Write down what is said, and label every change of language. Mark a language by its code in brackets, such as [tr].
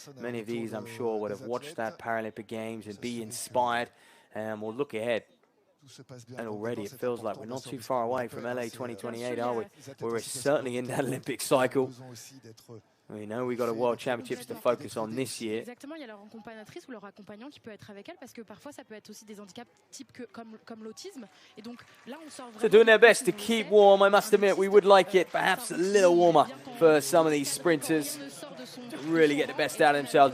[en] Many of these, I'm sure, would have watched that Paralympic Games and be inspired. And we'll look ahead. And already it feels like we're not too far away from LA 2028, are we? We're certainly in that Olympic cycle. We know we got a World Championships to focus on this year. [fr] Exactement, il y a leur accompagnatrice ou leur accompagnant qui peut être avec elle parce que parfois ça peut être aussi des handicaps type comme l'autisme et donc là on sort vraiment. [en] So doing their best to keep warm. I must admit we would like it perhaps a little warmer for some of these sprinters to really get the best out of themselves.